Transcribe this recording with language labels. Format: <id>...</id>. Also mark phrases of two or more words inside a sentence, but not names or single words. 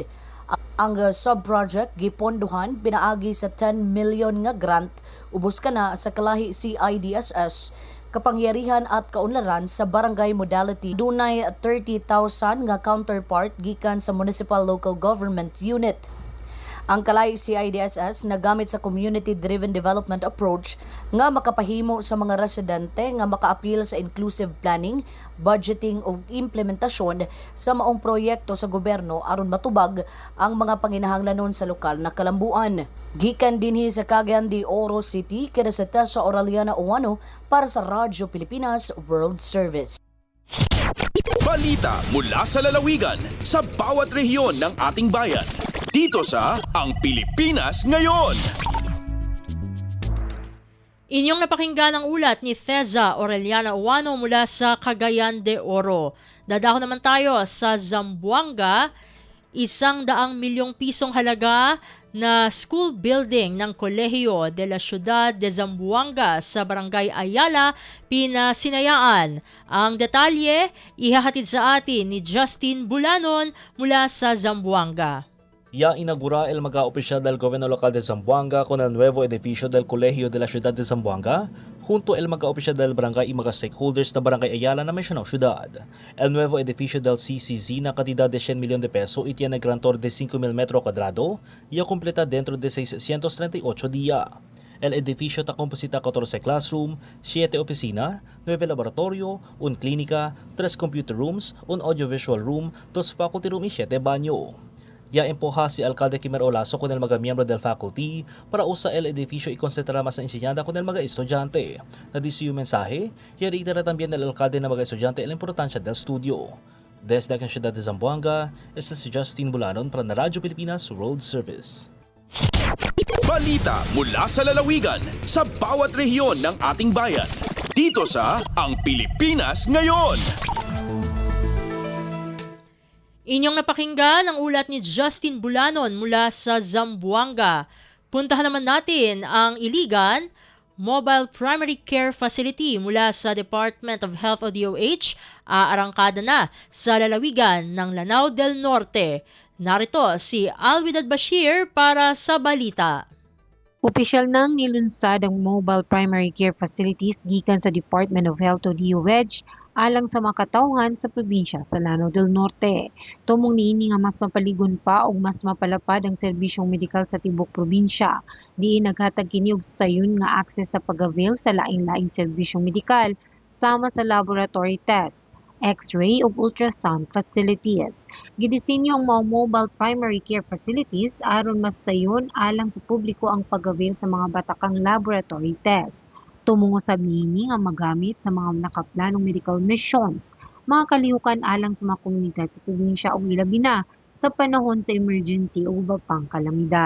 <ceb>Ang sub-project gipondohan pinaagi sa 10 million nga grant ubos kana sa Kalahi CIDSS kapangyarihan at kaunlaran sa barangay modality. Dunay 30,000 nga counterpart gikan sa Municipal Local Government Unit. Ang Kalahi CIDSS nagamit sa</ceb> <en>community-driven development approach</en> <ceb>nga makapahimo sa mga residente nga makaapil sa</ceb> <en>inclusive planning, budgeting</en> <ceb>o implementasyon sa maong proyekto sa gobyerno aron matubag ang mga panginahanglanon sa lokal na kalambuan. Gikan dinhi sa Cagayan de Oro City, kina sa Tessa Aureliana Owano para sa Radyo Pilipinas World Service.</ceb> <tl>Balita mula sa lalawigan sa bawat rehiyon ng ating bayan. Dito sa Ang Pilipinas Ngayon. Inyong napakinggan ang ulat ni Theza Aureliana Owano mula sa Cagayan de Oro. Dadako naman tayo sa Zamboanga. 100 milyong pisong halaga na school building ng Kolehiyo de la Ciudad de Zamboanga sa Barangay Ayala, pinasinayaan. Ang detalye ihahatid sa atin ni Justin Bulanon mula sa Zamboanga.</tl> <cbk>Ya inaugura el mag-opisyal del Gobierno Local de Zamboanga con el nuevo edificio del Colegio de la Ciudad de Zamboanga, junto el mag-opisyal del barangay y</cbk> <tl>mga stakeholders na</tl> <cbk>Barangay Ayala na mencionado ciudad. El nuevo edificio del CCZ na cantidad de 100 millones de peso y tiene grantor de 5,000 metros cuadrados ya completa dentro de 638 días. El edificio está compuesto 14 classroom, 7 oficina, 9 laboratorio, 1 clínica,</cbk> <en>3 computer rooms, 1 audiovisual room, 2 faculty room</en> <cbk>y 7 baño. Ya empuja si Alcalde Kimer Olaso con el</cbk> <tl>mga miyembro</tl> <cbk>del faculty para usar el edificio y concentrar más en enseñanza con el mga estudiante.</cbk> <tl>Nadice yung</tl> <cbk>mensaje, y reitera también el alcalde</cbk> <tl>na mga estudiante</tl> <cbk>la importancia del estudio. Desde la ciudad de Zamboanga, este es Justin Bulanon para la Radyo Pilipinas World Service.</cbk> <tl>Balita mula sa lalawigan sa bawat rehiyon ng ating bayan. Dito sa Ang Pilipinas Ngayon. Inyong napakinggan ang ulat ni Justin Bulanon mula sa Zamboanga. Puntahan naman natin ang Iligan Mobile Primary Care Facility mula sa Department of Health o DOH. Aarangkada na sa lalawigan ng Lanao del Norte. Narito si Alwidad Bashir para sa balita.</tl> <ceb>Opisyal nang nilunsad ang mobile primary care facilities gikan sa Department of Health o DOH alang sa mga katawhan sa probinsya sa Lanao del Norte. Tumong niini nga mas mapaligon pa o mas mapalapad ang serbisyong medikal sa tibok probinsya. Diin naghatag kini og sayon nga access sa pag-avail sa laing-laing serbisyong medikal sama sa</ceb> <en>laboratory test, X-ray</en> <ceb>ug</ceb> <en>ultrasound facilities.</en> <ceb>Gidisenyo ang mga</ceb> <en>mobile primary care facilities</en> <ceb>aron mas sayon alang sa publiko ang pag-avail sa mga batakang</ceb> <en>laboratory test.</en> <ceb>Tumungo sa niini nga magamit sa mga nakaplanong</ceb> <en>medical missions,</en> <ceb>mga kalihukan alang sa mga komunidad sa probinsya o ilabi na sa panahon sa emergency o iba pang kalamidad.</ceb>